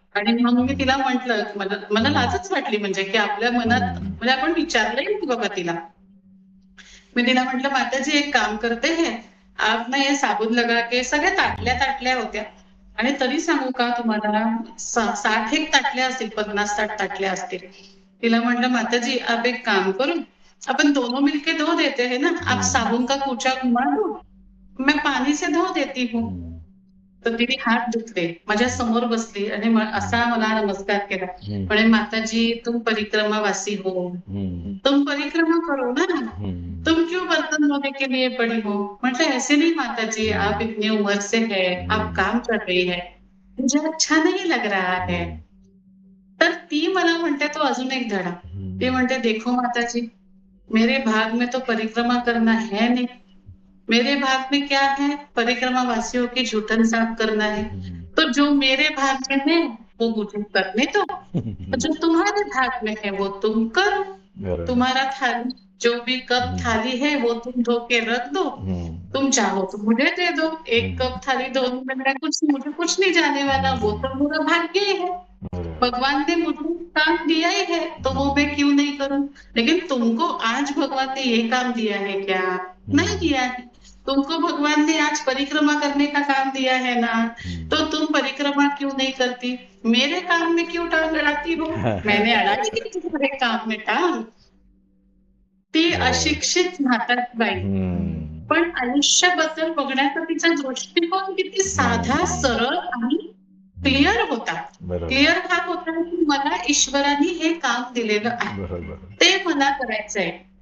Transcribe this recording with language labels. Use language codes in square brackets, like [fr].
[mr] आणि मग मी तिला म्हंटल, मला लाजच वाटली म्हणजे की आपल्या मनात म्हणजे आपण विचारलंही नाही बाबा तिला. मी तिला म्हटलं, [hi] माताजी एक काम करते है, आप ना ये साबुन लगा के, [mr] सगळ्या ताटल्या होत्या. आणि तरी सांगू का तुम्हाला 60 एक ताटल्या असतील, 50-60 ताटल्या असतील. तिला म्हटलं, [hi] माताजी आप एक काम करो, अपन दोनों मिलके धो देते हैं ना, आप साबुन का कूचा घुमा दो, मैं पानी से धो देती हूँ. [mr] तर तिने हात धुतले, माझ्या समोर बसली आणि असा मला नमस्कार केला. म्हणे, [hi] माताजी तुम परिक्रमावासी हो, तुम परिक्रमा करो ना, तुम क्यों बर्तन धोने के लिए पड़ी हो? [mr] म्हटलं [hi] ऐसे नहीं माता जी, आप इतनी उम्र से है, आप काम कर रही है, मुझे अच्छा नहीं लग रहा है. [mr] तर ती मला म्हणते तो अजून एक धडा. ती म्हणते [hi] देखो माताजी, मेरे भाग में तो परिक्रमा करना है नहीं. मेरे भाग में क्या है? परिक्रमा वासियों की जूठन साफ करना है. तो जो मेरे भाग में है वो मुझे करने दो. जो तुम्हारे भाग में है वो तुम करो. [mr] बरोबर. [hi] तुम्हारा थाली जो भी कप थाली है वो तुम धो के रख दो. तुम चाहो तो मुझे दे दो. एक कप थाली धोने में मुझे कुछ नहीं जाने वाला. वो तो मेरा भाग्य ही है. भगवान ने मुझे काम दिया ही है तो वो मैं क्यों नहीं करूं. लेकिन तुमको आज भगवान ने ये काम दिया है क्या? नहीं दिया है. तुमको भगवान ने आज परिक्रमा करने का काम दिया है ना, तो तुम परिक्रमा क्यों नहीं करती? मेरे काम में क्यों टांग अड़ाती हो? मैंने अड़ाई की तुम्हारे काम में टांग. [mr] ती अशिक्षित म्हातारी बाई, पण आयुष्याबद्दल बघण्याचा तिचा दृष्टिकोन किती साधा, सरळ आणि क्लिअर होता. क्लिअर हा होता की मला ईश्वराने हे काम दिलेलं आहे, ते मला करायचंय.